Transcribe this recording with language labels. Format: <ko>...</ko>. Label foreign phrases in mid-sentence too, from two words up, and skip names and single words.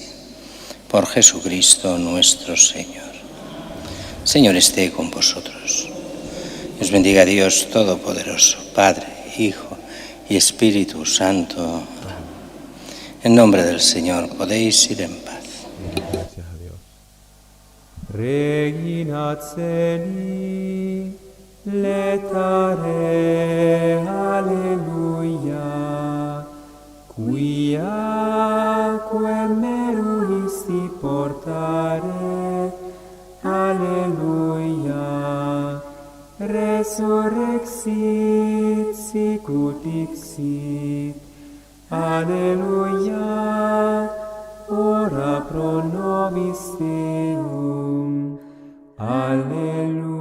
<es>Por Jesucristo nuestro Señor. Señor, esté con vosotros. Os bendiga Dios Todopoderoso, Padre, Hijo y Espíritu Santo. En nombre del Señor podéis ir en paz. Gracias a Dios.</es> <la>Regina Celi, letare, alleluia, quiaque meruisti portare, alleluia, resurrexit sicut dixit, alleluia, ora pro nobis Deum, alleluia.</la>